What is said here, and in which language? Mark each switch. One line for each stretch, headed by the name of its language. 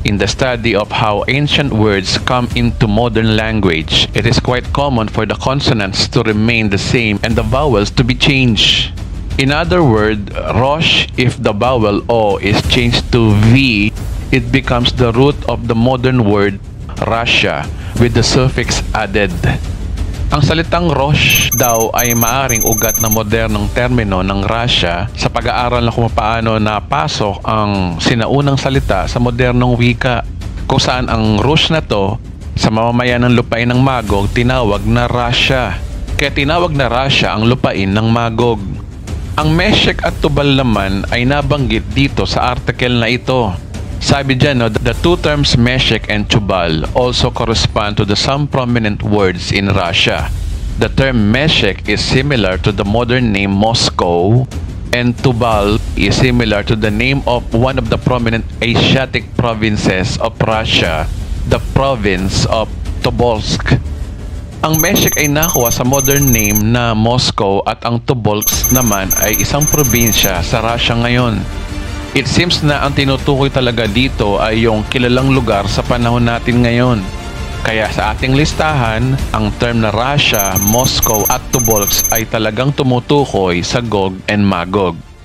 English: In the study of how ancient words come into modern language, it is quite common for the consonants to remain the same and the vowels to be changed. In other words, Rosh, if the vowel O is changed to V, it becomes the root of the modern word Russia with the suffix added.
Filipino: Ang salitang Rosh daw ay maaring ugat na modernong termino ng Russia sa pag-aaral na kung paano napasok ang sinaunang salita sa modernong wika, kung saan ang Rosh na to sa mamamayan ng lupain ng Magog tinawag na Russia. Kaya tinawag na Russia ang lupain ng Magog. Ang Meshech at Tubal naman ay nabanggit dito sa article na ito. Sabi dyan,
English: the two terms Meshech and Tubal also correspond to the some prominent words in Russia. The term Meshech is similar to the modern name Moscow, and Tubal is similar to the name of one of the prominent Asiatic provinces of Russia, the province of Tobolsk.
Filipino: Ang Meshech ay nakuha sa modern name na Moscow at ang Tobolsk naman ay isang probinsya sa Russia ngayon.
English: It seems
Filipino: na ang tinutukoy talaga dito ay yung kilalang lugar sa panahon natin ngayon. Kaya sa ating listahan, ang term na Russia, Moscow at Tobolsk ay talagang tumutukoy sa Gog and Magog.